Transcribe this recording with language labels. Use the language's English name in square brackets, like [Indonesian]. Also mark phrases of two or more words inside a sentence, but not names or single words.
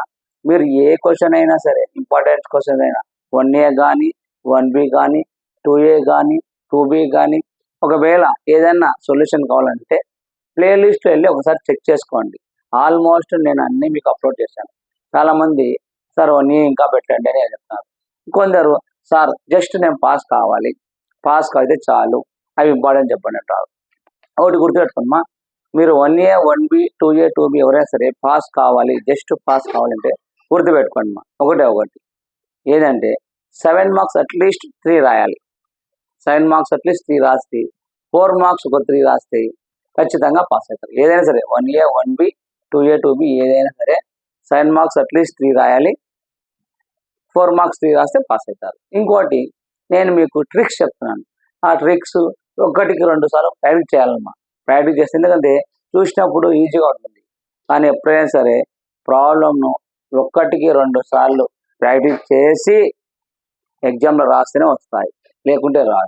[Telugu] మీరు ఏ క్వశ్చన్ అయినా సరే [English] important question [Telugu] అయినా 1A కానీ 1B కానీ 2A కానీ 2B కానీ ఒకవేళ ఏదైనా సొల్యూషన్ కావాలంటే ప్లేలిస్ట్ వెళ్ళి ఒకసారి చెక్ చేసుకోండి. ఆల్మోస్ట్ నేను అన్నీ మీకు అప్లోడ్ చేశాను. చాలామంది సార్ 1 year ఇంకా పెట్టండి అని చెప్తున్నారు. కొందరు సార్ జస్ట్ నేను పాస్ కావాలి, పాస్ అయితే చాలు, అవి ఇంపార్టెంట్ చెప్పండి అంటారు. ఒకటి గుర్తుపెట్టుకోమ్మా, మీరు 1A 1B 2A 2B ఎవరైనా సరే పాస్ కావాలి, జస్ట్ పాస్ కావాలంటే గుర్తుపెట్టుకోండి ఒకటి ఏదంటే 7 [English] marks at least [Telugu] 3 రాయాలి. 7 [English] marks at least [Telugu] 3 రాస్తే 4 మార్క్స్ ఒక 3 రాస్తే ఖచ్చితంగా పాస్ అవుతారు. ఏదైనా సరే 1A 1B 2A 2B ఏదైనా సరే 7 [English] marks at least [Telugu] 3 రాయాలి, 4 మార్క్స్ 3 రాస్తే పాస్ అవుతారు. ఇంకోటి నేను మీకు ట్రిక్స్ చెప్తున్నాను. ఆ ట్రిక్స్ 1కి 2 సార్లు ప్రాక్టీస్ చేయాలమ్మా. ప్రాక్టీస్ చేస్తే ఎందుకంటే చూసినప్పుడు ఈజీగా ఉంటుంది, కానీ ఎప్పుడైనా సరే ప్రాబ్లమ్ను 1కి 2 సార్లు ప్రాక్టీస్ చేసి ఎగ్జామ్లో రాస్తేనే వస్తాయి, లేకుంటే రాదు.